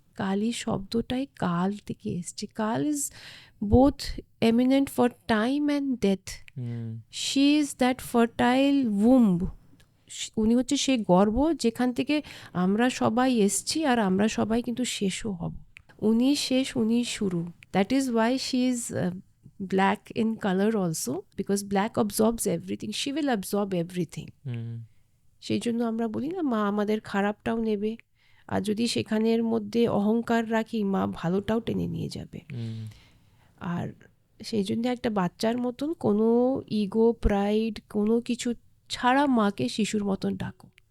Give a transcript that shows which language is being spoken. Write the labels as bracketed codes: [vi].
[bn] কালী শব্দটাই কাল থেকে এসছে। [en] Kaal is both eminent for time and death. She is that fertile womb. [bn] উনি হচ্ছে সেই গর্ভ যেখান থেকে আমরা সবাই এসছি, আর আমরা সবাই কিন্তু শেষও হব। উনি শেষ, উনি শুরু। [en] That is why she is black in color also, because black absorbs everything. She will absorb everything. [bn] সেই জন্য আমরা বলি না, মা আমাদের খারাপটাও নেবে, আর যদি সেখানের মধ্যে অহংকার রাখি, মা ভালোটাও টেনে নিয়ে যাবে। আর সেই জন্য একটা বাচ্চার মতন কোনো ইগো প্রাইড কোনো কিছু ছাড়া মাকে শিশুর মতন ডাকো।